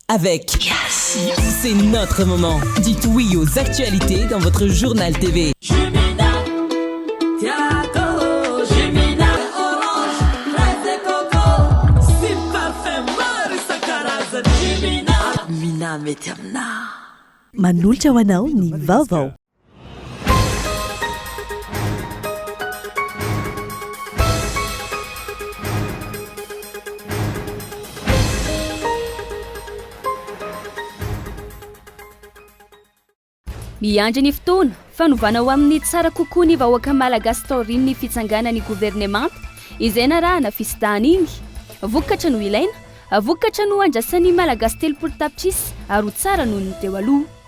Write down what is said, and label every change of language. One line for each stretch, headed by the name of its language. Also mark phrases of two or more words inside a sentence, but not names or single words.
French: avec C'est notre moment. Dites oui aux actualités dans votre journal TV.
Malagasy: Manolotra ho anao ny vaovao. Miandry ny fotoana fanovana ho amin'ny tsara kokoa ny vahoaka malagasy taorian'ny fitsanganan'ny gouvernemanta izay narahana fisidahana iny vokatra no ilaina vokatra no andrasan'ny malagasy telopolo tapitrisa ary ho tsara noho ny teo aloha.